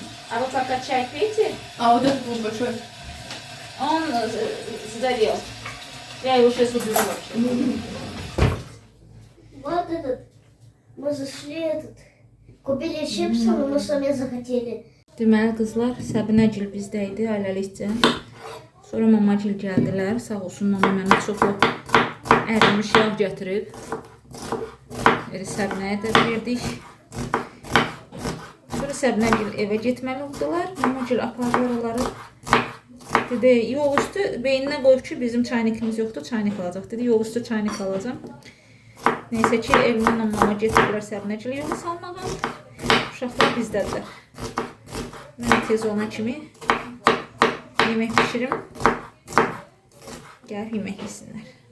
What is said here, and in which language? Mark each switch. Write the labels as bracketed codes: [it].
[ru] А вы пока чай пейте, А вот этот вот большой. он сгорел. Я его сейчас уберу вообще. Вот этот, мы зашли этот, купили чипсы, но мы сами захотели. [az] Deməli qızlar, Səbinəgil bizdə idi ailəlikcə. Sonra mamagil gəldilər. Sağ olsun mama mənə çoxlu ərimiş yağ gətirib. Səbinəyə də verdik. Sonra Səbinəgil evə getməli oldular. Mamagil apardı oraları. Dedi, yol üstü beyninə qoyub ki, bizim çaynikimiz yoxdur, çaynik alacaq. Dedi, yol üstü çaynik alacam. Neysə ki, elimdən mama getirdilər Səbinəgil yolu salmağa. Uşaqlar bizdədirlər. Mən tez ona kimi yemək pişirim. Gəlib yemək yesinlər.